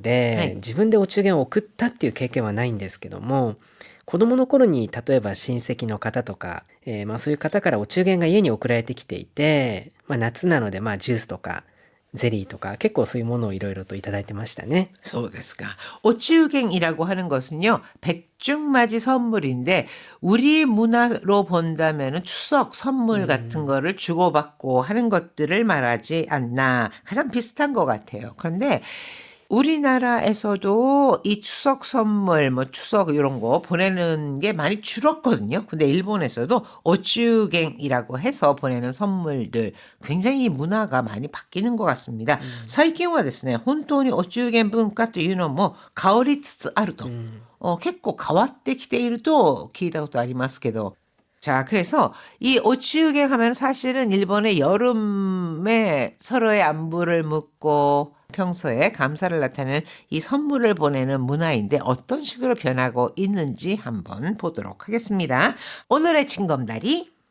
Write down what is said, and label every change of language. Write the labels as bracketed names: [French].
[Japanese] で、い。自分でお中元を送ったっていう経験はないんですけども、子供の頃に例えば親戚の方とか、そういう方からお中元が家に送られてきていて、夏なのでジュースとかゼリーとか結構そういうものをいろいろといただいてましたね。そうですか. [Korean] 오추갱이라고 하는 것은요, 백중맞이 선물인데, 우리 문화로 본다면 추석 선물 같은 거를 주고받고 하는 것들을 말하지 않나. 가장 비슷한 것 같아요. 그런데 우리나라에서도 이 추석 선물, 뭐 추석 이런 거 보내는 게 많이 줄었거든요. 근데 일본에서도 오추갱이라고 해서 보내는 선물들 굉장히 문화가 많이 바뀌는 것 같습니다. [Japanese] 最近はですね、本当にお中元文化というのも変わりつつあると。結構変わってきていると聞いたことありますけど。 [Korean] 자, 그래서 이 오치우갱 하면 사실은 일본의 여름에 서로의 안부를 묻고 평소에 감사를 나타내는 이 선물을 보내는 문화인데 어떤 식으로 변하고 있는지 한번 보도록 하겠습니다. 오늘의 징검다리